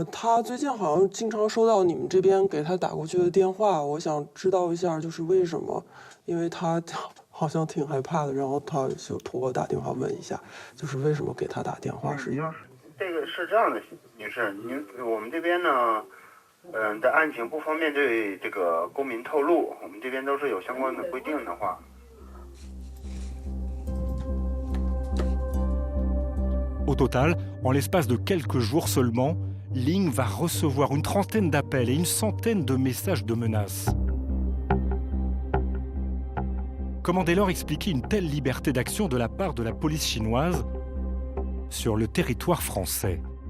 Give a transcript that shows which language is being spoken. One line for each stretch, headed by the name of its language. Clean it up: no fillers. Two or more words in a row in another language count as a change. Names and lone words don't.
Chinese: 他最近好像经常收到你们这边给他打过去的电话，我想知道一下就是为什么，因为他好像挺害怕的，然后他就托我打电话问一下，就是为什么给他打电话是？这个是这样的，女士，我们这边呢，的案情不方便对这个公民透露，我们这边都是有相关的规定的话。
French: Au total, en l'espace de quelques jours seulement, Ling va recevoir une trentaine d'appels et une centaine de messages de menaces. Comment dès lors expliquer une telle liberté d'action de la part de la police chinoise sur le territoire français?